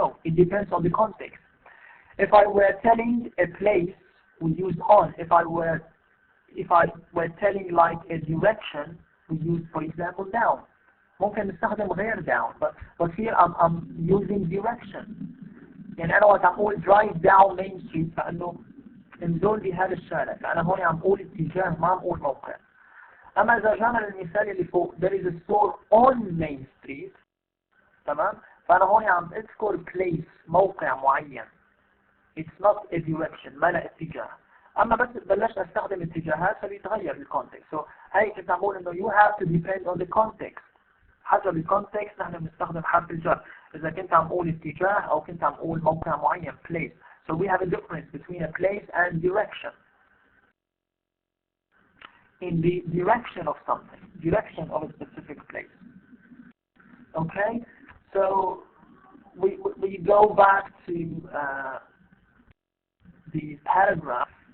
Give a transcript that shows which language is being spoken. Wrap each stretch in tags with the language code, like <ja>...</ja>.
<en>No, it depends on the context. If I were telling a place, we use on. If I were telling like a direction, we use, for example, down.</en> <ar>ممكن نستخدم غير</ar> <en>down, but here I'm using direction.</en> <ar>يعني أنا وقت عم أقول</ar> <en>drive down Main Street</en> <ar>فإنه انزل بهذا الشارع، فأنا هون عم أقول اتجاه ما عم أقول موقع. أما إذا جانا للمثال اللي فوق</ar> <en>there is a store on Main Street،</en> <ar>تمام؟ فأنا هون عم أذكر place موقع معين.</ar> <en>It's not a direction،</en> <ar>ما له اتجاه. أما بس بلشت أستخدم اتجاهات فبيتغير الكونتكست.</ar> <en>So</en> <ar>هي كنت عم بقول إنه</ar> <en>you have to depend on the context.</en> <ar>حسب الكونتكست نحن بنستخدم حرف الجر. إذا كنت عم أقول اتجاه أو كنت عم أقول موقع معين place.</ar> <en>So we have a difference between a place and direction. In the direction of something, direction of a specific place. Okay, so we go back to the paragraph.</en>